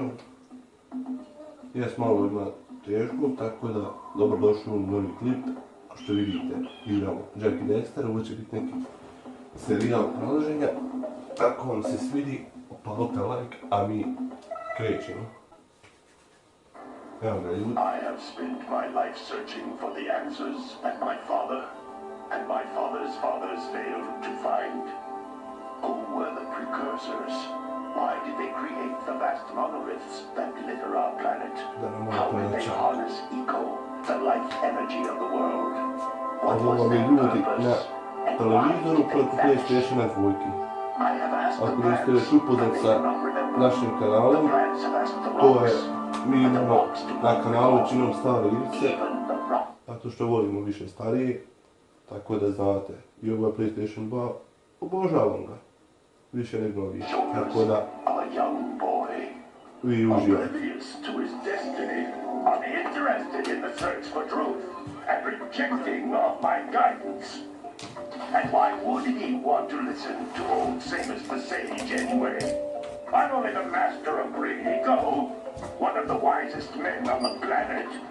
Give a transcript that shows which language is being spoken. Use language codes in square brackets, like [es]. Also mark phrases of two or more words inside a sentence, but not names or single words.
[hr] Jes malo ima težko, tako da dobrodošli u novi klip. Kao što vidite, igramo Jack i Dexter, ovo će biti neki serijal nalaženja. Ako vam se svidi, upalite like, a mi krećemo. Evo ga ljudi. [en] I have spent my life searching for the answers that my father and my father's fathers failed to find. Who were the precursors? Why did they create the vast monoliths that litter our planet? How did they harness eco, the life energy of the world? What was their purpose? And why did they vanish? I have asked the plants, but they do not remember. The plants have asked the rocks, [hr] Mi [en] but the [hr] imamo [en] rocks do [hr] na [en] not [hr] kanalu [en] recall. [hr] većinom stare igrice, [en] Even the rock. [hr] zato što volimo više starije, tako da znate. I ovo je PlayStation 2, obožavam ga, više nego novi, tako da [en] A young boy, [hr] vi uživate. [en] oblivious to his destiny, uninterested in the search for truth, and rejecting of my guidance. And why would he want to listen to old Samus the Sage anyway? I'm only the master of Green Eco, one of the wisest men on the planet.